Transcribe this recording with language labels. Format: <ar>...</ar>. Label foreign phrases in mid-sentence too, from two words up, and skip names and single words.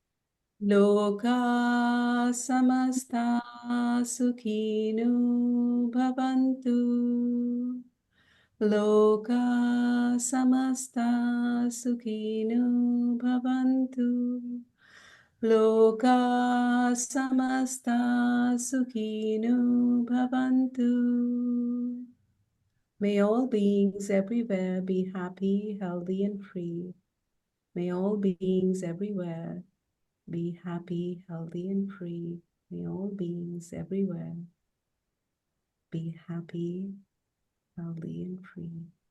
<sa>Loka samasta sukhinu bhavantu. Loka samasta sukhinu bhavantu. Loka samasta sukhinu bhavantu.</sa> <en>May all beings everywhere be happy, healthy, and free. May all beings everywhere be happy, healthy, and free. May all beings everywhere be happy, healthy, and free.</en>